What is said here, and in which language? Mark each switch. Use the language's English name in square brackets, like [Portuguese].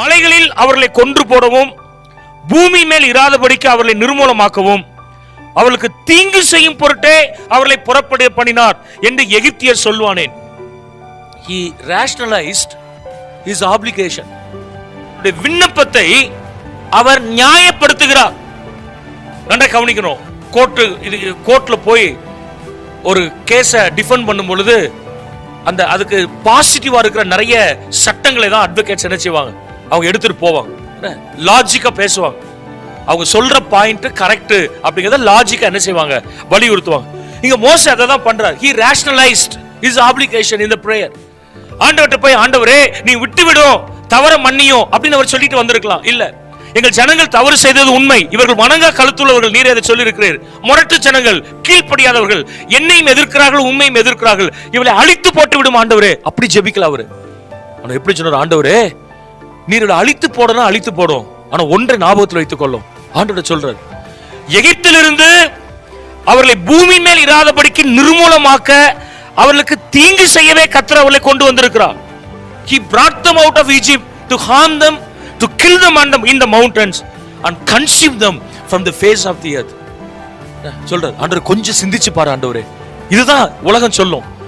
[Tamil] மேல் அவர்களை கொன்று போடவும், பூமி மேல் இராதபடிக்கு அவர்களை நிர்மூலமாக்கவும், அவர்களுக்கு தீங்கு செய்யும் பொருட்டே அவர்களை புறப்பட பண்ணினார் என்று எகிப்தியர் சொல்வானேன். [English] He rationalized his obligation. [Tamil] விண்ணப்பத்தை அவர் நியாயப்படுத்துகிறார். நன்றாக கவனிக்கணும். கோர்ட்ல போய் ஒரு கேஸ டிஃபெண்ட் பண்ணும் பொழுது அதுக்கு பாசிட்டிவா இருக்கிற நிறைய சட்டங்களை தான் அட்வொகேட்ஸ் என்ன செய்வாங்க, அவங்க எடுத்துட்டு போவாங்க. லாஜிக்கா பேசுவாங்க. அவங்க சொல்ற பாயிண்ட் கரெக்ட் அப்படிங்கறத லாஜிக்கா என்ன செய்வாங்க, வலியுறுத்துவாங்க. இங்க மோசே அதை தான் பண்றார். [English] He rationalized his obligation in the prayer. [Tamil] ஆண்டவர்கிட்ட போய், ஆண்டவரே நீ விட்டு விடும், தவற மன்னியும் அப்படின்னு அவர் சொல்லிட்டு வந்திருக்கலாம். இல்ல, எங்கள் ஜனங்கள் தவறு செய்தது உண்மை, இவர்கள் வணங்கா கழுத்துள்ளவர்கள், நீர் அதை சொல்லி இருக்கிறீர். முரட்டு ஜனங்கள், கீழ்ப்படியாதவர்கள், என்னையும் எதிர்க்கிறார்கள், உண்மையும் எதிர்க்கிறார்கள், இவளை அழித்து போட்டு விடும் ஆண்டவரே. அப்படி ஜெபிக்கல அவரு. ஆனா எப்படி சொன்னார், ஆண்டவரே நீர் இவளை அழித்து போடணும், அழித்து போடும், ஆனா ஒன்றை ஞாபகத்தில் வைத்துக் கொள்ளும். ஆண்டவர் சொல்றார், எகிப்திலிருந்து அவர்களை பூமி மேல் இராதபடிக்கு நிர்மூலமாக்க, அவர்களுக்கு தீங்கு செய்யவே கர்த்தர் அவர்களை கொண்டு வந்திருக்கிறார். [English] He brought them out of Egypt to harm them, to kill them in the mountains and consume them from the face of the earth. [Tamil] சொல்றார், ஆண்டவர் கொஞ்சம் சிந்திச்சு பாரு ஆண்டவரே, இதுதான் உலகம் சொல்லும்.